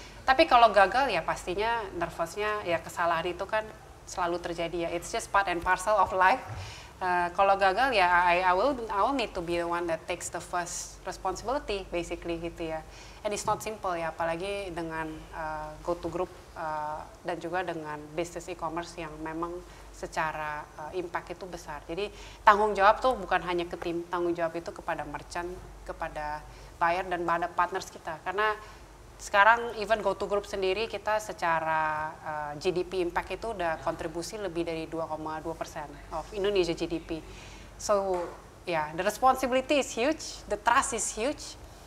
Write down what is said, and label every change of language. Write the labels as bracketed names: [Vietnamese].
[Indonesian] Tapi kalau gagal ya pastinya nervousnya ya kesalahan itu kan selalu terjadi ya. [English] It's just part and parcel of life. [Indonesian] Kalau gagal ya [English] I will need to be the one that takes the first responsibility basically gitu ya. And it's not simple [Indonesian] ya, apalagi dengan go to group dan juga dengan bisnis e-commerce yang memang secara impact itu besar. Jadi tanggung jawab tuh bukan hanya ke tim, tanggung jawab itu kepada merchant, kepada buyer dan pada partners kita. Karena sekarang even go to group sendiri kita secara GDP impact itu udah kontribusi lebih dari 2,2% of Indonesia GDP. [English] So the responsibility is huge, the trust is huge.